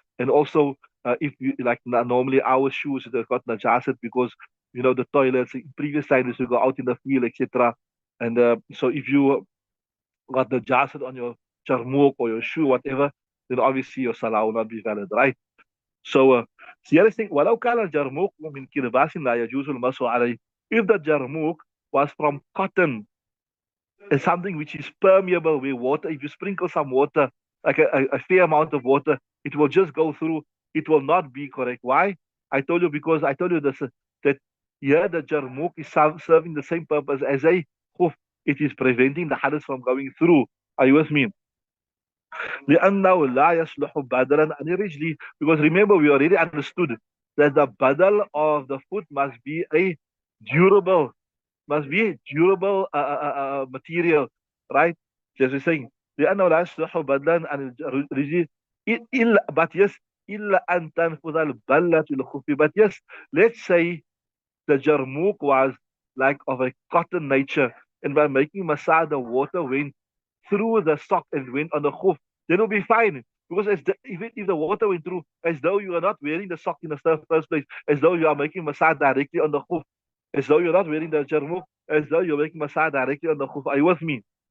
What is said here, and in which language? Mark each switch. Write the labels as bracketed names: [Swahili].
[English] And also, if you like normally our shoes they've got najasat because the toilets in previous times you go out in the field, etc. And so if you got the najasat on your charmook or your shoe, whatever, then obviously your salah will not be valid, right? So the other thing, [Arabic] ولو كان الجرموق من كرباس لا يجوز المسح عليه. [English] If the jarmuk was from cotton, is something which is permeable where water, if you sprinkle some water, like a fair amount of water, it will just go through. It will not be correct. Why? I told you because I told you this, that here the jarmuk is serving the same purpose as a khuf. It is preventing the hadith from going through. Are you with me? [Arabic] لأنه لا يصلح بدلا عن الرجل. [English] Because remember, we already understood that the badal of the foot durable, must be durable material, right? Just as saying, [Arabic] لأنه لا يصلح بدلا عن الرجل إلا [English] but yes [Arabic] إلا أن تنفذ البلة الخف. [English] But yes, let's say the jarmuk was like of a cotton nature, and by making masah, the water went through the sock and went on the khuf, then it'll be fine. Because if the water went through, as though you are not wearing the sock in the first place, as though you are making masah directly on the khuf, as though you're not wearing the jarmuk, as though you're making masah directly on the khuf. Are you with me?